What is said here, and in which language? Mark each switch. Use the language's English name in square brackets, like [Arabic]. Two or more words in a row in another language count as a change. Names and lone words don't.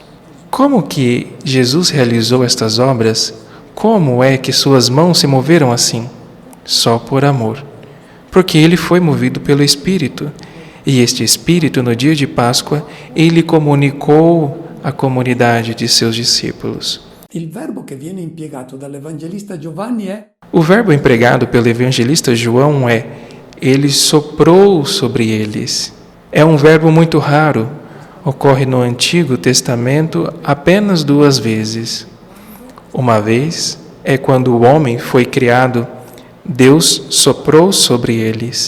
[Portuguese] Como que Jesus realizou estas obras? Como é que suas mãos se moveram assim? Só por amor. Porque ele foi movido pelo Espírito. E este Espírito, no dia de Páscoa, ele comunicou à comunidade de seus discípulos. [Italian] Il verbo che viene impiegato dall'Evangelista Giovanni è [Portuguese] O verbo empregado pelo evangelista João é: ele soprou sobre eles. É um verbo muito raro. Ocorre no Antigo Testamento apenas 2 vezes. Uma vez é quando o homem foi criado, Deus soprou sobre eles.